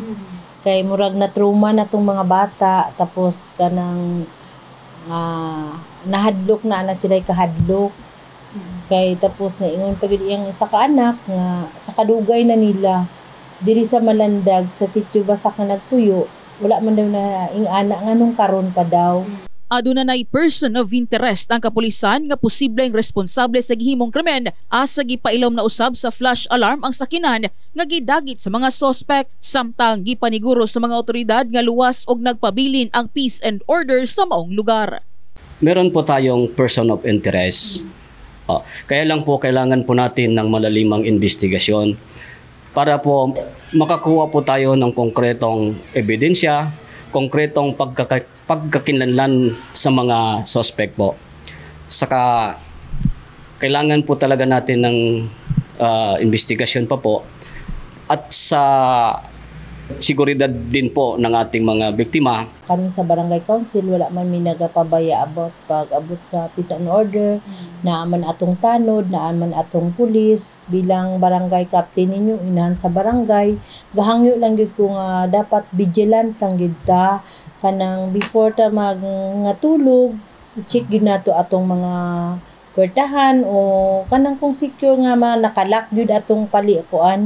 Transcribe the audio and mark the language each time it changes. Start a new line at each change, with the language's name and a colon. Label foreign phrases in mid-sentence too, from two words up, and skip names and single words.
Cebuano: Kay murag na trauma na tong mga bata, tapos kanang nahadlok na sila kahadlok. Kay tapos na ingon pagid iyang isa ka anak nga sa kadugay na nila diri sa Malandag sa sitio Basak nga nagtuyo, wala man daw na ing-ana nganong karon pa daw. Aduna nay
English: person of interest
Cebuano: ang kapulisan nga posibleng responsable sa gihimong krimen asa gipailom na usab sa
English: flash alarm
Cebuano: ang sakinan nga gidagit sa mga suspect, samtang gipaniguro sa mga otoridad nga luwas og nagpabilin ang
English: peace and order
Cebuano: sa maong lugar.
Filipino: Meron po tayong
English: person of interest.
Filipino: Kaya lang po kailangan po natin ng malalimang investigasyon para po makakuha po tayo ng konkretong ebidensya, konkretong pagkakinlanlan sa mga suspect po. Saka kailangan po talaga natin ng investigasyon pa po at sa seguridad din po ng ating mga biktima.
Cebuano: Kami sa Barangay Council wala man mi nagapabaya about pag-abot sa
English: peace and order,
Cebuano: naaman atong tanod, naaman atong pulis bilang barangay captain ninyo inahan sa barangay. Gahangyo lang gyud ko nga dapat vigilant lang gyud ta kanang before ta magatulog, i-check gyud nato atong mga kwartahan o kanang kung secure nga nakalak gyud atong palikuan.